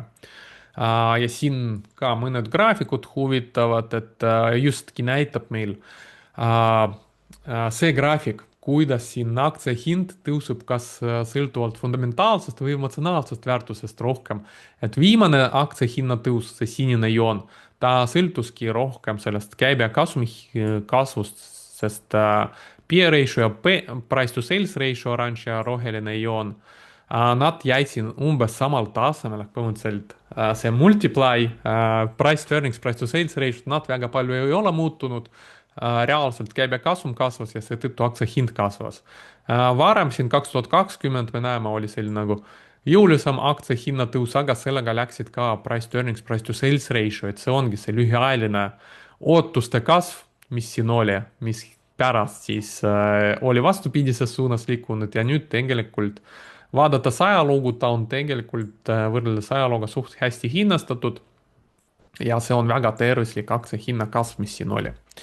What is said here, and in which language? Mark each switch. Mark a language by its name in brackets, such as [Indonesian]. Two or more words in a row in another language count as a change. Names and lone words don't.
[Estonian] Ja siin ka mõned graafikud huvitavad, et justki näitab meil see graafik, kuidas siin aktsia hind tõuseb kas sõltuvalt fundamentaalsest või emotsionaalsest väärtusest rohkem. Et viimane aktsia hinna tõus, see sinine joon, ta sõltuski rohkem sellest käibekasumi kasvust, sest [English] P ratio [Estonian] ja [English] price to sales ratio, [Estonian] oranž ja roheline joon, nad jäid siin umbes samal tasemel, ehk põhimõtteliselt see multiply, [English] price to earnings, price to sales ratio, [Estonian] nad väga palju ei ole muutunud. Reaalselt käibekasum kasvas ja seetõttu aktsia hind kasvas. Varem siin 2020 me näeme, oli selline nagu jõulisem aktsia hinna tõus, aga sellega läksid ka [English] price to earnings, price to sales ratio, [Estonian] et see ongi see lühiajaline ootuste kasv, mis siin oli, mis pärast siis oli vastupidises suunas liikunud ja nüüd tegelikult vaadates ajalugu, ta on tegelikult võrreldes ajalooga suht hästi hinnastatud ja see on väga tervislik aktsia hinna kasv, mis siin oli.